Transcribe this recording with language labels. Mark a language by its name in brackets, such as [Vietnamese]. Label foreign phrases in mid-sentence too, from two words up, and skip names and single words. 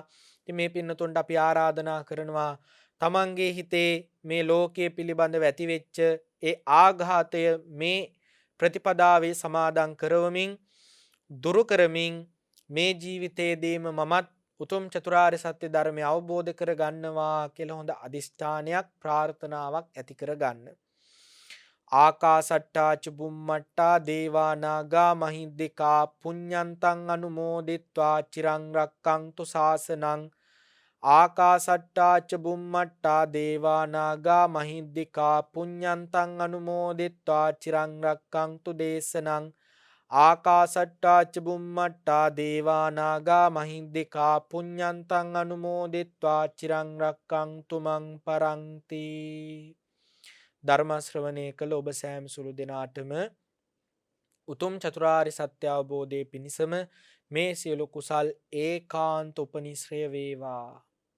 [Sinhala] ඉතින් මේ පින්නතුන්ට අපි ආරාධනා කරනවා තමන්ගේ හිතේ මේ ලෝකයේ පිළිබඳව ඇතිවෙච්ච ඒ ආඝාතය මේ ප්‍රතිපදාවේ සමාදන් කරවමින් දුරු කරමින් මේ ජීවිතයේදීම මමත් උතුම් චතුරාර්ය සත්‍ය ධර්මය අවබෝධ කර ගන්නවා කියලා හොඳ අදිෂ්ඨානයක් ප්‍රාර්ථනාවක් ඇති කර ගන්න. [Pali] ආකාසට්ටා ච බුම්මට්ටා දේවා නාග මහිද්దికා පුඤ්ඤන්තං අනුමෝදිත්වා චිරං රක්ඛන්තු ශාසනං. ආකාසට්ටා ච බුම්මට්ටා දේවා නාග මහිද්దికා පුඤ්ඤන්තං අනුමෝදිත්වා චිරං රක්ඛන්තු දේශනං. ආකාසට්ටා ච බුම්මට්ටා දේවා නාග මහිද්దికා පුඤ්ඤන්තං අනුමෝදිත්වා චිරං රක්ඛන්තු මං පරන්ති. [Sinhala] ධර්ම ශ්‍රවණය කළ ඔබ සෑම සුළු දෙනාටම උතුම් චතුරාර්ය සත්‍ය අවබෝධයේ පිණිසම මේ සියලු කුසල් ඒකාන්ත උපනිශ්‍රය වේවා.